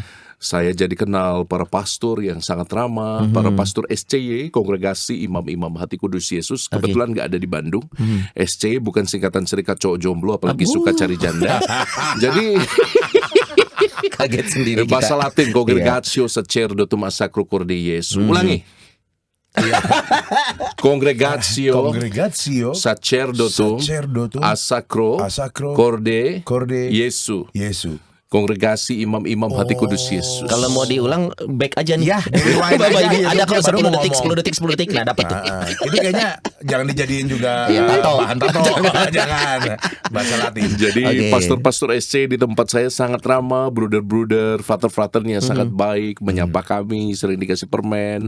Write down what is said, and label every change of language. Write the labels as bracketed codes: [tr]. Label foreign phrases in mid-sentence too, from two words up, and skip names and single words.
[id] Saya jadi kenal para pastor yang sangat ramah, para pastor SCY, Kongregasi Imam-Imam Hati Kudus Yesus. Kebetulan nggak ada di Bandung. SCY bukan singkatan Serikat Cowok Jomblo, apalagi suka cari janda. Jadi Kaget sendiri bahasa kita. [la] Latin Congregatio Sacerdotum a Sacro Cor Dei Jesu. Ulangi. Congregatio Kongregatio Sacerdotum Sacerdotum a Sacro a Sacro Cor Dei Corde Jesu. [id] Yesus. Kongregasi Imam-Imam Hati Kudus Yesus. Kalau mau diulang back aja nih. Ya, rewind Bapak, aja. ini ada kok Dia baru 10 mau detik, ngomong. 10 detik, 10 detik. Nah, dapat tuh. Itu kayaknya jangan dijadiin juga Iya, tato. bahan tato. Jangan. Bahasa Latin. Jadi Oke. pastor-pastor SC di tempat saya sangat ramah, bruder-bruder, frater-fraternya sangat baik, menyapa kami, sering dikasih permen.